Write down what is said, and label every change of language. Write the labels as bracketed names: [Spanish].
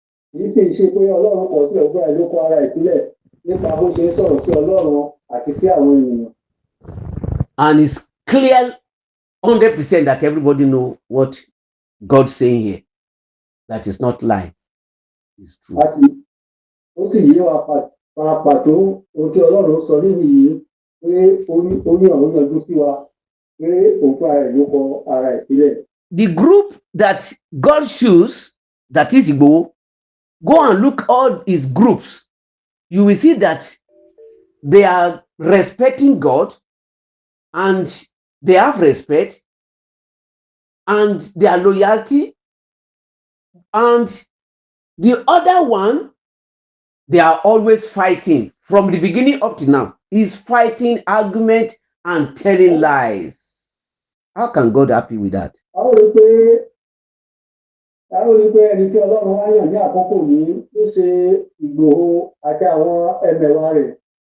[Yoruba] Kì í sì ṣe pé Ọlọ́run kọ̀ sílẹ̀, ó bẹ́ẹ̀ ló kọ̀ ara ẹ̀ sílẹ̀ nípa bó ṣe ń sọ̀rọ̀ sí Ọlọ́run àti sí àwọn ènìyàn. [English] And it's clear 100% that everybody know what God's saying here. That is not lie. It's true. [Yoruba] Ó sì yé wa pàtó ohun tí Ọlọ́run sọ níbi yìí, pé ó ní àwọn yanjú sí wa, pé òun fún ara ẹ̀ ló kọ̀ ara ẹ̀ sílẹ̀. [English] The group that God choose, that is Ìgbòho, go and look all his groups. You will see that they are respecting God, and they have respect, and their loyalty. And the other one, they are always fighting from the beginning up to now. Is fighting, argument, and telling lies. How can God happy with that? [Yoruba] A ó rí pé ẹni tí Ọlọ́run wá yàn ní àkókò yìí ló ṣe Ìgbòho àti àwọn ẹmẹ̀wà rẹ̀.